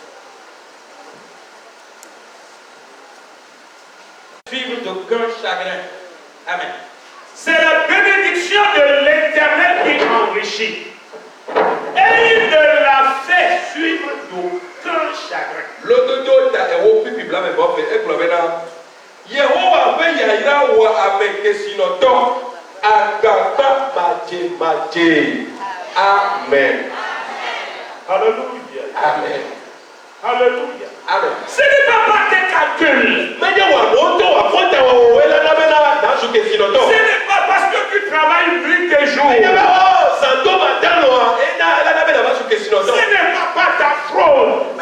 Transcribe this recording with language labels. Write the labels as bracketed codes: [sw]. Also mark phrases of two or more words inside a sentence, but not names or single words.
[fr] Suivre d'aucun chagrin. Amen. C'est la bénédiction de l'Éternel qui enrichit. Et il ne la fait suivre d'aucun chagrin. [ee] Yehowa be yayira wɔ ame kesinɔtɔ agbagba madzemadze. [fr] Amen. Alléluia. Amen. Alléluia. Amen. Ce n'est pas par tes calculs. Ce n'est pas parce que tu travailles nuit et jour. Ce n'est pas par ta fraude.